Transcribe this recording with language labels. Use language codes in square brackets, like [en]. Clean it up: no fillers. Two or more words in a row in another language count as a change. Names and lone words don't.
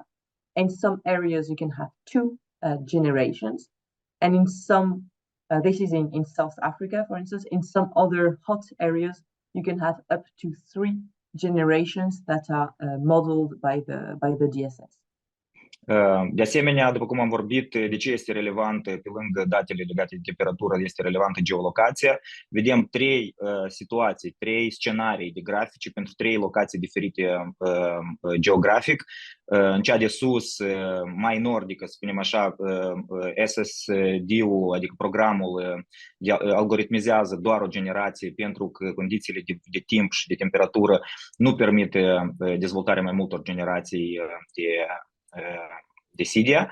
[en] In some areas, you can have two generations. And in some, this is in South Africa, for instance, in some other hot areas, you can have up to 3 generations that are modeled by the DSS. [ro] De asemenea, după cum am vorbit, de ce este relevant, pe lângă datele legate de temperatură, este relevantă geolocația. Vedem trei situații, trei scenarii de grafice pentru trei locații diferite geografic. În cea de sus, mai nordică, să spunem așa, SSD-ul, adică programul, algoritmizează doar o generație pentru că condițiile de timp și de temperatură nu permite dezvoltarea mai multor generații de Sidia.